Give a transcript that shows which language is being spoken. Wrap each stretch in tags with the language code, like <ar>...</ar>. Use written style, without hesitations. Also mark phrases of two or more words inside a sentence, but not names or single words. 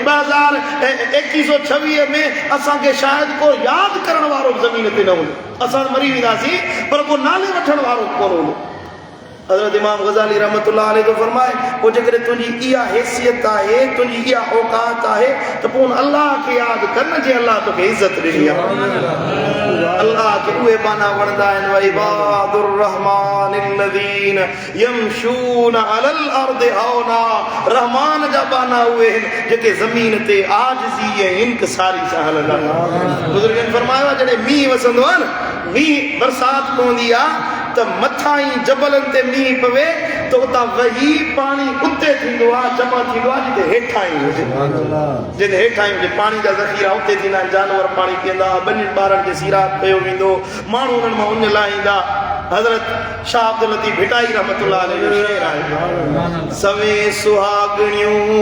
<sd>2126 में असांखे शायदि को यादि करण वारो ज़मीन ते न हूंदो असां मरी वेंदासीं पर को नाले वठण वारो कोन हूंदो हज़रत इमाम ग़ज़ाली</sd> <ar>رحمة الله عليه</ar> <sd>थो फरमाए पोइ जेकॾहिं तुंहिंजी इहा हैसियत आहे तुंहिंजी इहा औकात आहे त पोइ अल्लाह खे यादि कर न जे अल्लाह तोखे इज़त ॾिनी आहे अल्लाह खे उहे बाना वणंदा आहिनि</sd> <ar>وعباد الرحمن الذين يمشون على الأرض</ar> <sd>हौना रहमान जा बाना उहे आहिनि जेके ज़मीन ते आजिज़ी ऐं इनकिसारी सां हलंदा आहिनि बुज़ुर्गनि फरमायो आहे जॾहिं मींहुं वसंदो आहे न मींहुं बरसाति पवंदी आहे त मथां ई जबलनि ते मींहुं पवे त उतां वही पाणी उते थींदो आहे जमा थींदो आहे जिते हेठां ई हुजे जिते हेठां ई हुजे पाणी जा ज़ख़ीरा उते थींदा आहिनि जानवर पाणी पीअंदा ॿिन्हिनि ॿारनि खे सीरात कयो वेंदो माण्हू उन्हनि मां उन लाहींदा हज़रत शाह अब्दुल लतीफ़ भिटाई</sd> <ar>رحمة الله عليه</ar> <sd>जो शेर आहे सवे सुहागणियूं</sd>